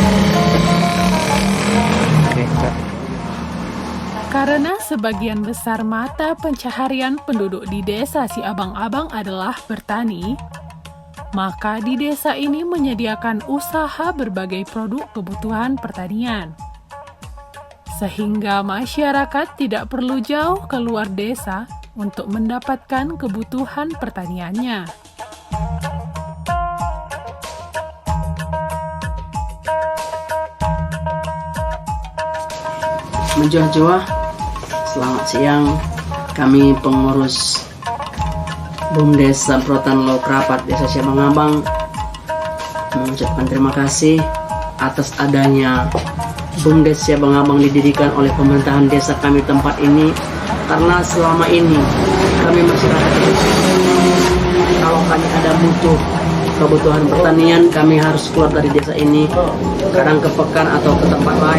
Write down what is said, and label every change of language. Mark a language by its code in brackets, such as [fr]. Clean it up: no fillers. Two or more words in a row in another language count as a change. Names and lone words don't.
[id] Karena sebagian besar mata pencaharian penduduk di desa Si Abang-Abang adalah bertani, maka di desa ini menyediakan usaha berbagai produk kebutuhan pertanian. Sehingga masyarakat tidak perlu jauh keluar desa untuk mendapatkan kebutuhan pertaniannya. Menjuah-juah, selamat siang. Kami pengurus BUMDes Saprotan Lokrapat Desa Si Abang-Abang mengucapkan terima kasih atas adanya BUMDes Si Abang-Abang didirikan oleh pemerintahan desa kami tempat ini, karena selama ini kami masyarakat kalau kami ada butuh kebutuhan pertanian, kami harus keluar dari desa ini, kadang ke pekan atau ke tempat lain.